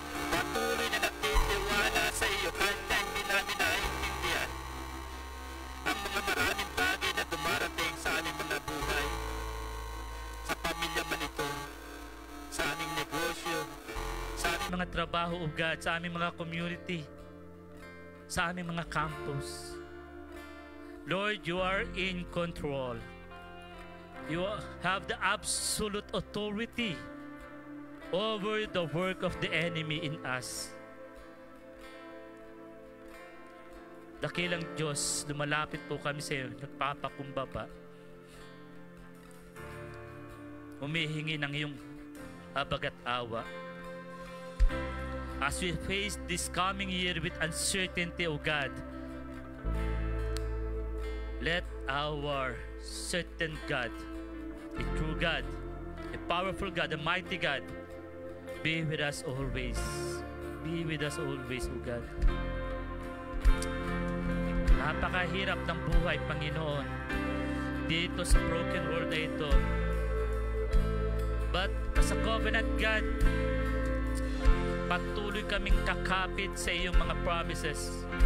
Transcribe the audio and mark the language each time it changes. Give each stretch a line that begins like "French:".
Filipino: Patuloy na nagtitiwala sa iyo kahit na hindi namin naiintindihan ang mga maraming bagay na dumarating sa aming mga buhay, sa pamilya man ito, sa aming negosyo, sa aming mga trabaho o God, sa aming mga community, sa aming mga campus.
English: Lord, you are in control. You have the absolute authority over the work of the enemy in us.
Filipino: Dakilang Diyos, lumalapit po kami sa iyo, nagpapakumbaba. Humihingi ng iyong habag at awa.
English: As we face this coming year with uncertainty, O God, Let our certain God, a true God, a powerful God, a mighty God, be with us always. Be with us always, O God.
Filipino: Napakahirap ng buhay, Panginoon, dito sa
English: broken world
Filipino: na ito.
English: But as a covenant God,
Filipino: patuloy kaming kakapit sa iyong mga promises.